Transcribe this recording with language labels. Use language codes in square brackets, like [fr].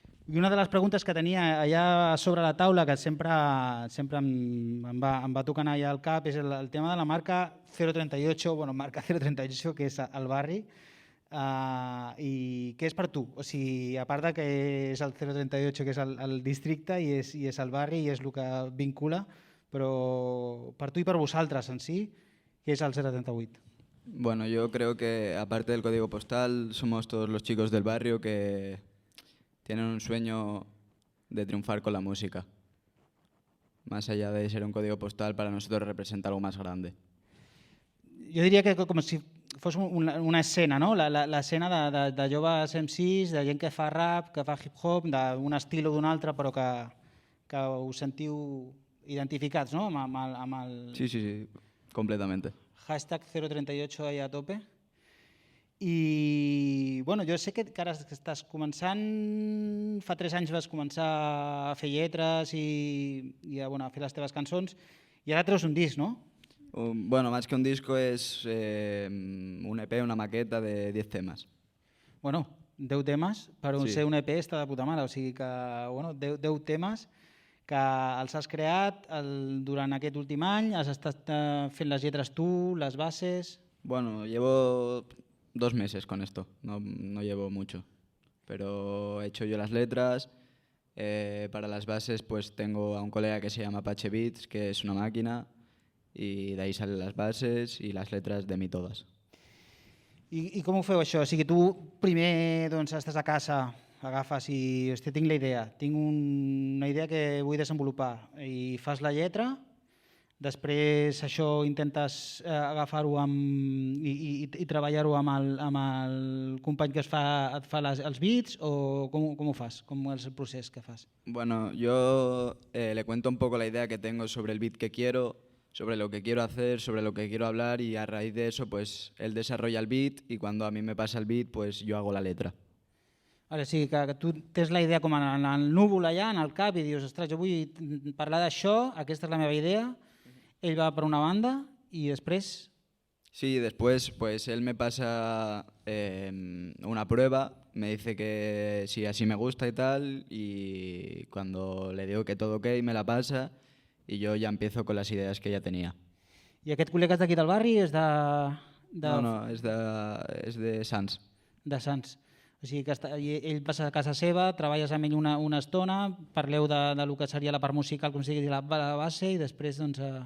[ca] I una de les preguntes que tenia allà sobre la taula, que sempre em va tocant allà al cap, és el tema de la marca 038, marca 038, que és el barri. I què és per tu? O sigui, a part de que és el 038, que és el districte i és el barri i és el que vincula, però per tu i per vosaltres en si, què és el 038? [es] Bueno, yo creo que aparte del código postal, somos todos los chicos del barrio que tienen un sueño de triunfar con la música. Más allá de ser un código postal, para nosotros representa algo más grande. [ca] Jo diria que com si fos una escena, no? L'escena de joves MCs, de gent que fa rap, que fa hip-hop, d'un estil o d'un altre, però que us sentiu identificats, no? Amb el [es] Sí, completamente. hashtag 038 ahí a tope. [ca] I bueno, jo sé que ara estàs començant, fa 3 anys vas començar a fer lletres i a fer les teves cançons, i ara treus un disc, no? [es] Bueno, más que un disco es un EP, una maqueta de 10 temas. [ca] Bueno, 10 temes, per Sí. ser un EP està de puta mare, o sigui que 10 temes que els has creat durant aquest últim any, has estat fent les lletres tu, les bases... [es] Bueno, llevo 2 meses con esto, no llevo mucho, pero he hecho yo las letras. Para las bases pues tengo a un colega que se llama Apache Beats, que es una máquina, y de ahí salen las bases y las letras de mí todas. [ca] I com ho feu això? O sigui, tu primer estàs a casa, agafes i hòstia, tinc la idea, tinc una idea que vull desenvolupar i fas la lletra, després això intentes agafar-ho i treballar-ho amb el company que et fa els beats, o com ho fas? Com és el procés que fas? [es] Bueno, yo le cuento un poco la idea que tengo sobre el beat que quiero, sobre lo que quiero hacer, sobre lo que quiero hablar, y a raíz de eso pues él desarrolla el beat y cuando a mí me pasa el beat pues yo hago la letra. [ca] O sigui, que tu tens la idea com en el núvol allà, en el cap, i dius, ostres, jo vull parlar d'això, aquesta és la meva idea, ell va per una banda i després... [es] Sí, después pues él me pasa una prueba, me dice que sí, así me gusta y tal, y cuando le digo que todo ok me la pasa y yo ya empiezo con las ideas que ya tenía. [ca] I aquest col·lega és d'aquí del barri? És [es] No, es de Sants. [ca] De Sants. O sigui, que ell passa a casa seva, treballes amb ell una estona, parleu del que seria la part musical, com sigui la base, i després doncs...